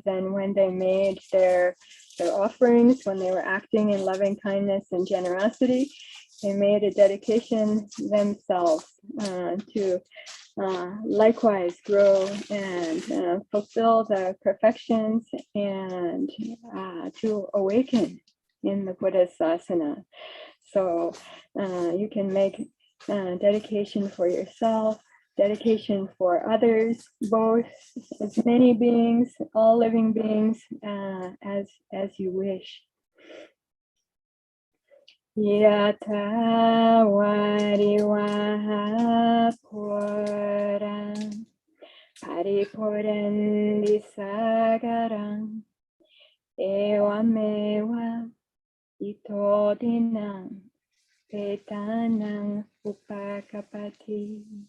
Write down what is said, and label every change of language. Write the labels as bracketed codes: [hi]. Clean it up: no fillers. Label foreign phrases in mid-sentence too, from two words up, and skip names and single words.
[en] Then when they made their offerings, when they were acting in loving kindness and generosity, they made a dedication themselves to likewise grow and fulfill the perfections and to awaken in the Buddha's sasana. So you can make dedication for yourself, dedication for others, both as many beings, all living beings, as you wish. [pi] Yata varivaha puram paripurandi sagaram evameva itodinam petanam upakapati